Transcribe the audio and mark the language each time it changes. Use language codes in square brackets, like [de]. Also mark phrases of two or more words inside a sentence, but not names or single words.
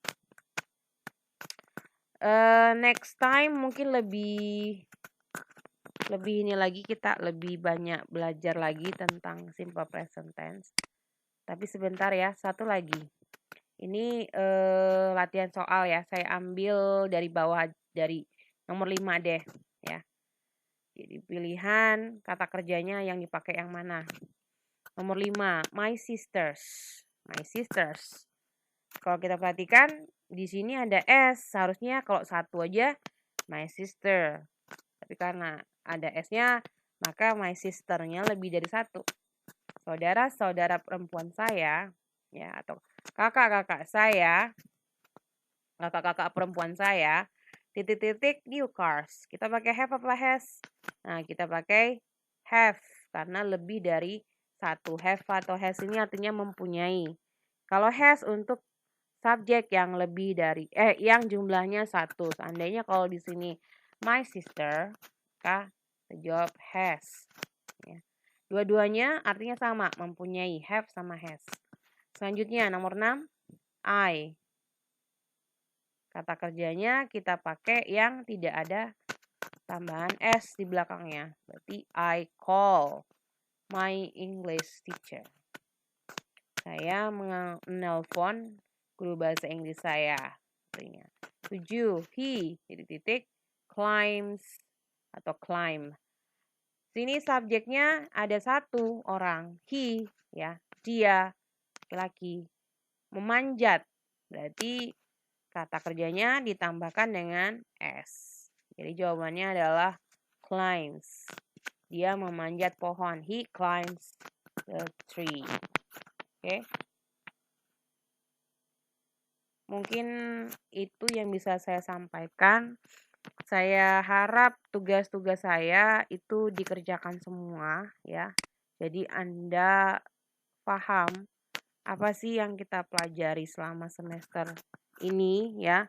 [en] Next time [id] mungkin lebih ini lagi, kita lebih banyak belajar lagi tentang [en] simple present tense. [id] Tapi sebentar ya, satu lagi. Ini latihan soal ya. Saya ambil dari bawah, dari nomor 5 deh ya. Jadi pilihan kata kerjanya yang dipakai yang mana? Nomor 5, [en] my sisters. My sisters. [id] Kalau kita perhatikan di sini ada S, seharusnya kalau satu aja [en] my sister. [id] Tapi karena ada S-nya, maka [en] my sister- [id] nya lebih dari satu. Saudara-saudara perempuan saya ya, atau kakak-kakak saya, kakak-kakak perempuan saya, titik-titik [en] new cars. [id] Kita pakai have apa has? Nah, kita pakai have karena lebih dari satu. Have atau has ini artinya mempunyai. Kalau has untuk subjek yang lebih dari yang jumlahnya satu. Seandainya kalau di sini [en] my sister, [id] maka jawab has. Ya. Dua-duanya artinya sama, mempunyai, have sama has. Selanjutnya nomor 6, I. Kata kerjanya kita pakai yang tidak ada tambahan S di belakangnya. [en] Berarti I call my English teacher. [id] Saya menelpon guru bahasa Inggris saya. 7. [en] He titik climbs atau climb. [id] Sini subjeknya ada satu orang, he ya, dia laki-laki. Memanjat. Berarti kata kerjanya ditambahkan dengan S. Jadi jawabannya adalah climbs. Dia memanjat pohon. [en] He climbs the tree. [id] Oke. Mungkin itu yang bisa saya sampaikan. Saya harap tugas-tugas saya itu dikerjakan semua ya. Jadi Anda paham apa sih yang kita pelajari selama semester ini ya.